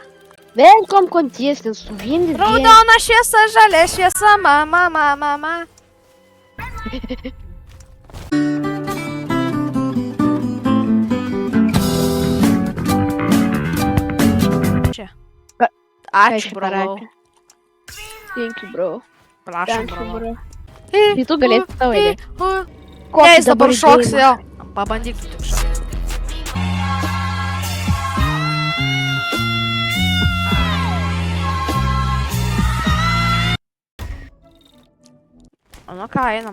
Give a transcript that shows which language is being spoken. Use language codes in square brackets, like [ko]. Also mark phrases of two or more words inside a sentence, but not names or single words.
[lt] Velkom konties, nes su vieni dviem. Raudona šviesa, žalia šviesa, mama. Čia. Ačiū, bravo. [en] Thank you, bro. [lt] Prašom, [en] Thank you, bravo. bro. [lt] Tai tu galėsi tavo eilė. Ne, jis dabar šoks vėl. Pabandyk tu tik šokti. Nu ką, einam.